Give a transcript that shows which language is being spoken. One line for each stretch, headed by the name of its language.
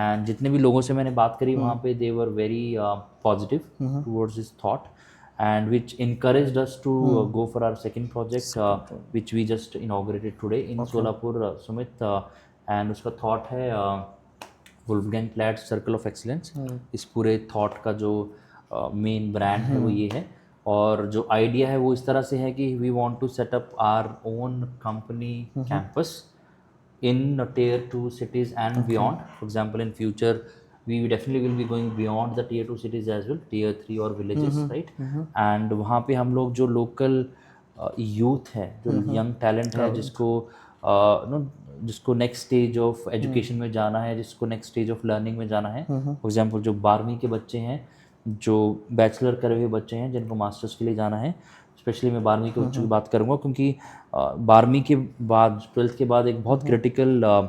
English: and
Hindi: जितने भी लोगों से मैंने बात करी वहाँ पे,
English: they were very positive towards this thought, and which encouraged us to go for our second project, which we just inaugurated today in Solapur, Sumit, and
Hindi: उसका thought है
English: Wolfgang Platts circle of excellence.
Hindi: इस पूरे thought का जो main brand है वो ये है, और जो आइडिया है वो इस तरह से है कि
English: We want to set up our own company campus in tier 2 cities and beyond. For example, in future we definitely will be going beyond the tier 2 cities as well, tier 3 और villages, right?
Hindi: And वहाँ पे हम लोग जो local youth है, जो young talent है, जिसको जिसको नेक्स्ट स्टेज ऑफ एजुकेशन में जाना है, जिसको नेक्स्ट स्टेज ऑफ लर्निंग में जाना है, फॉर एग्जांपल जो 12वीं के बच्चे हैं, जो बैचलर करे हुए बच्चे हैं, जिनको मास्टर्स के लिए जाना है, स्पेशली मैं 12वीं के बच्चों की बात करूँगा, क्योंकि 12वीं के बाद 12th के बाद एक बहुत क्रिटिकल